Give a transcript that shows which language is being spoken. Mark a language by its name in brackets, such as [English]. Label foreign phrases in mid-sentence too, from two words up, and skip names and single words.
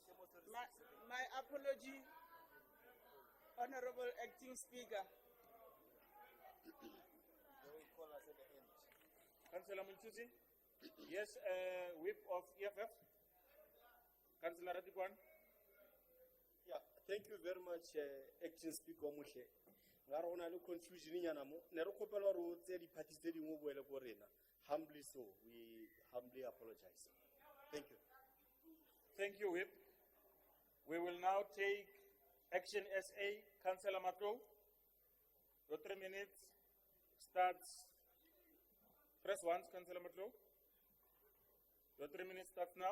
[English] My apology, Honorable Acting Speaker. Councillor Munchusi. Yes, whip of EFF. Councillor Radikwan. Yeah, thank you very much, Acting Speaker Mushe. [Tswana] Nga re gona le confusion nyana mo ne re kopela re o tse di parties tse dingwe boele go rena. [English] Humbly so, we humbly apologize. Thank you. Thank you, Whip. We will now take Action SA, Councillor Mato. Your 3 minutes starts. Press once, Councillor Mato. Your 3 minutes starts now.